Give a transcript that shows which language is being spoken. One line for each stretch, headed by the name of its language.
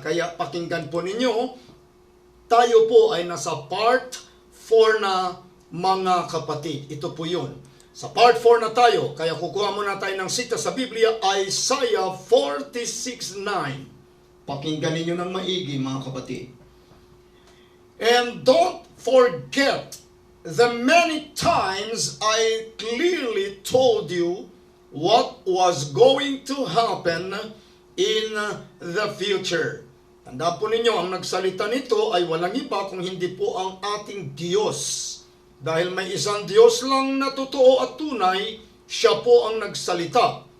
Filipino: Kaya pakinggan po ninyo, tayo po ay nasa part 4 na mga kapatid. Ito po yun. Sa part 4 na tayo, kaya kukuha muna tayo ng sita sa Biblia, Isaiah 46:9. Pakinggan ninyo ng maigi, mga kapatid.
English: And don't forget the many times I clearly told you what was going to happen in the future.
Filipino: Tanda po ninyo, ang nagsalita nito ay walang iba kung hindi po ang ating Diyos. Dahil may isang Diyos lang na totoo at tunay, siya po ang nagsalita.